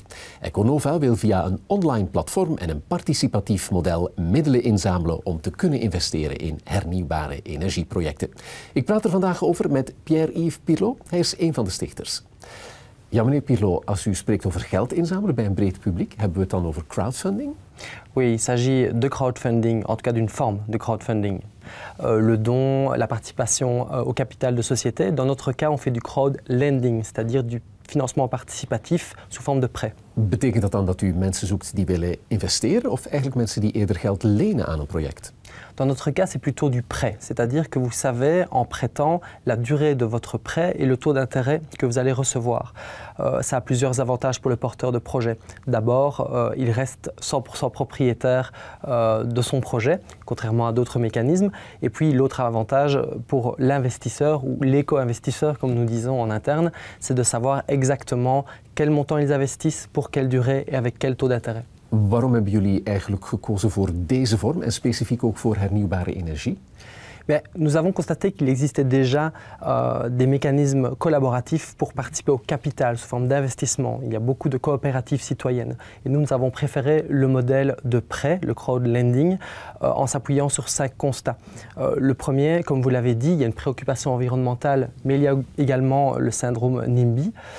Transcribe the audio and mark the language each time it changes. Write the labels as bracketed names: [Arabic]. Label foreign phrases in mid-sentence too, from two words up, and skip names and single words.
[Dutch] Econova wil via een online platform en een participatief model middelen inzamelen om te kunnen investeren in hernieuwbare energieprojecten. Ik praat er vandaag over met Pierre-Yves Pirlot, hij is een van de stichters. Ja, meneer Pirlot, als u spreekt over geld inzamelen bij een breed publiek, hebben we het dan over crowdfunding? [French] Oui, il s'agit de crowdfunding, en tout cas d'une forme de crowdfunding. Le don, la participation au capital de société. Dans notre cas, on fait du crowdlending, c'est-à-dire du financement participatif sous forme de prêt. [Dutch] Betekent dat dan dat u mensen zoekt die willen investeren of eigenlijk mensen die eerder geld lenen aan een project? [French] Dans notre cas, c'est plutôt du prêt, c'est-à-dire que vous savez en prêtant la durée de votre prêt et le taux d'intérêt que vous allez recevoir. Ça a plusieurs avantages pour le porteur de projet. D'abord, il reste 100% propriétaire de son projet, contrairement à d'autres mécanismes. Et puis l'autre avantage pour l'investisseur ou l'éco-investisseur, comme nous disons en interne, c'est de savoir exactement quel montant ils investissent, pour quelle durée et avec quel taux d'intérêt. [Dutch] Waarom hebben jullie eigenlijk gekozen voor deze vorm en specifiek ook voor hernieuwbare energie? [French] Mais nous avons constaté qu'il existait déjà des mécanismes collaboratifs pour participer au capital sous forme d'investissement. Il y a beaucoup de coopératives citoyennes. Et nous avons préféré le modèle de prêt, le crowdlending, en s'appuyant sur 5 constats. Le premier, comme vous l'avez dit, il y a une préoccupation environnementale, mais il y a également le syndrome NIMBY.